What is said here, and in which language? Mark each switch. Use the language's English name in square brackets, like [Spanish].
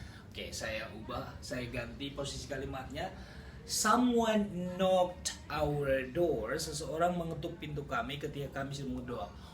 [Indonesian] Oke, saya ganti posisi kalimatnya. [English] Someone knocked our door. [Indonesian] Seseorang mengetuk pintu kami ketika kami sedang berdoa.